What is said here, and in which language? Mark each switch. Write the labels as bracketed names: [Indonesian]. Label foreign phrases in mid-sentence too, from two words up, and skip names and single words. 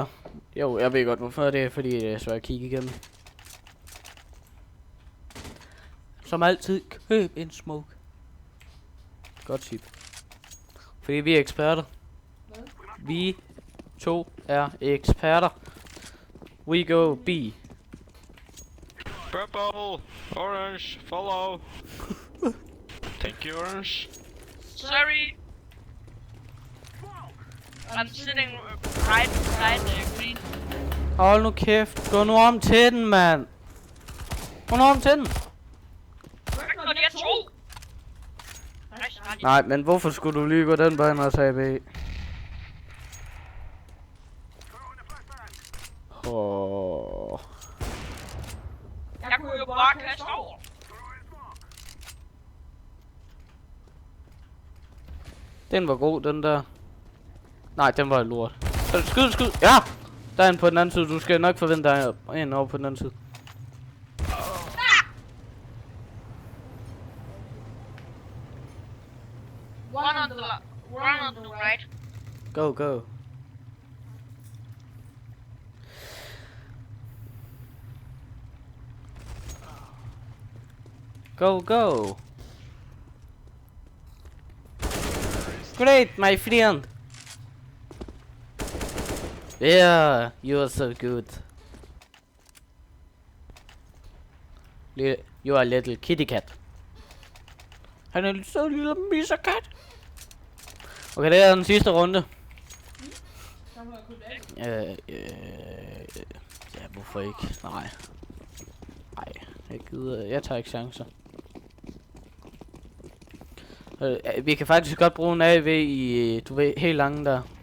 [Danish] Jo, jeg ved godt hvorfor, det er fordi det er svært at kigge igennem. Som altid, køb en smoke. Godt tip. Fordi vi er eksperter. Hvad? Vi 2 er eksperter. [English] We go B. Purple, orange, follow. Thank you, orange. Sorry. I'm sitting right beside the green. [Danish] Hold nu kæft. Gå nu om til den, mand. Gå nu om til den. Nå, de er 2. Nej, men hvorfor skulle du lige gå den vej, når jeg B? Åh. Jeg kunne jo bare kaste over. Den var god, den der. Nej, den var lort. Skyd. Ja! Der er en på den anden side. Du skal nok forvente dig en over på den anden side. [English] One on the right. Go, go. Go, go. Great, my friend. Yeah, you are so good. You are a little kitty cat. [Danish] Han er en så lille misserkat. Okay, det er den sidste runde. Så må jeg kunne det. Ja, hvorfor ikke? Nej, jeg gider. Jeg tager ikke chancer. Vi kan faktisk godt bruge en AV i, du ved, helt lange der.